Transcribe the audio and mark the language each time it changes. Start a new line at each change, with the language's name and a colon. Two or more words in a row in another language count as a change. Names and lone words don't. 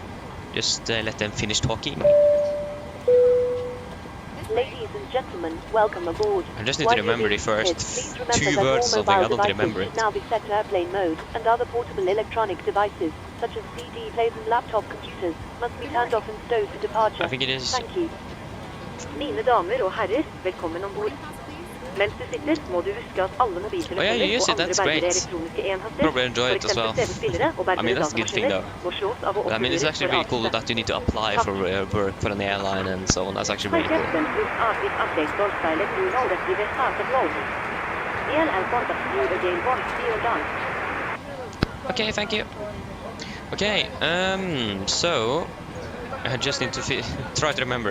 English: Just let them finish talking. This Ladies and gentlemen, welcome aboard. I just need to While you're remember the being first seated, please remember two that words all of something. I mobile don't remember devices it. should now be set to airplane mode, and other portable electronic devices, such as CD players and laptop computers, must be turned off and stowed for departure. I think it is. Thank you.
Norwegian: Mine damer og herrer, velkommen ombord. Mens du sitter, må du huske at alle mobiltelefoner
English: Oh, yeah, you use
Norwegian: og
English: it,
Norwegian: andre
English: that's
Norwegian: bærbare
English: great.
Norwegian: elektroniske enheter,
English: Probably enjoy
Norwegian: for
English: it as well.
Norwegian: eksempel CD-spillere og
English: I
Norwegian: bærbare
English: mean, that's a good thing,
Norwegian: datamaskiner, må slås av å
English: I mean, it's actually really cool for that you need to apply for work for an airline and so on. That's actually really cool. Okay, thank you. Okay, so I just need to try to remember.